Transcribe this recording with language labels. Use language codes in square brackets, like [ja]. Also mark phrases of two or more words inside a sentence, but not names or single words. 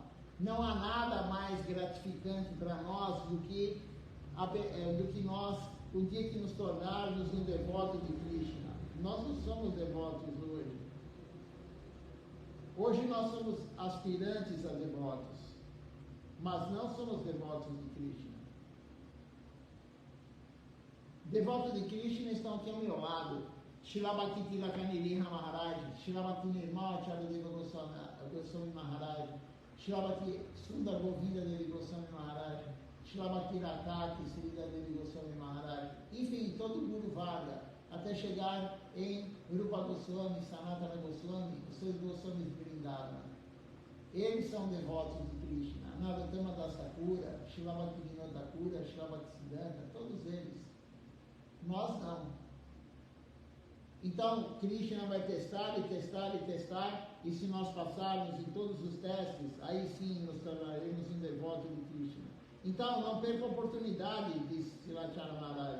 [pt] Não há nada mais gratificante para nós do que nós, o dia que nos tornarmos um devoto de Krishna. Nós não somos devotos hoje. Hoje nós somos aspirantes a devotos, mas não somos devotos de Krishna. Devotos de Krishna estão aqui ao meu lado. Srila Bhakti Tilakaniri Maharaj, Srila Bhakti Nirmal Charadeva Goswami Maharaj, Srila Bhakti Sundar Govinda Devi Goswami Maharaj, Srila Bhakti Rakaki Srila Devi Goswami Maharaj, enfim, todo o Guru Varga, até chegar em Rupa Goswami, Sanatana Goswami, os seus Goswamis Vrindavana. Eles são devotos de Krishna. Narottama Das Thakura, Srila Bhakti Vinod Thakura, Srila Bhakti Siddhanta, todos eles. Nós não. Então, Krishna vai testar, e se nós passarmos em todos os testes, aí sim nos tornaremos um devoto de Krishna. Então, não perca a oportunidade, disse Silachara Maharaj.